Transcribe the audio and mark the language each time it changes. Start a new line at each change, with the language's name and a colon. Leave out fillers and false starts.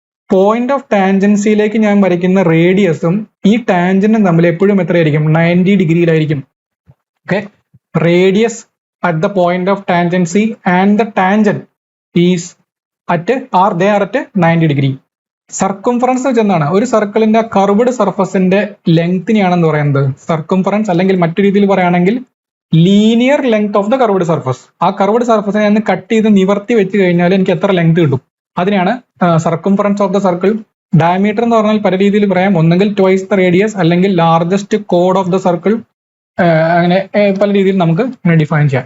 Malayalam: Point of ടാൻജൻസിയിലേക്ക് ഞാൻ വരയ്ക്കുന്ന റേഡിയസും ഈ ടാൻജന്റും തമ്മിൽ എപ്പോഴും എത്രയായിരിക്കും? 90 ഡിഗ്രിയിലായിരിക്കും.
English: Okay, radius at the point of tangency and the tangent is at 90 degree.
Malayalam: Circumference വെച്ച് എന്താണ്? ഒരു സർക്കിളിന്റെ കർവ്ഡ് സർഫസിന്റെ ലെങ്തിനെയാണെന്ന് പറയുന്നത് സർക്കംഫറൻസ്, അല്ലെങ്കിൽ മറ്റു രീതിയിൽ പറയുകയാണെങ്കിൽ linear length of the curved surface. ആ കർവ്ഡ് സർഫസിനെ ഞാൻ കട്ട് ചെയ്ത് നിവർത്തി വെച്ച് കഴിഞ്ഞാൽ എനിക്ക് എത്ര ലെങ്ത് കിട്ടും? അതിനെയാണ് circumference of the circle. Diameter എന്ന് പറഞ്ഞാൽ പല രീതിയിൽ പറയാം, ഒന്നെങ്കിൽ ട്വൈസ് ദ റേഡിയസ്, അല്ലെങ്കിൽ largest code of the circle, അങ്ങനെ പല രീതിയിൽ നമുക്ക് ഡിഫൈൻ ചെയ്യാം.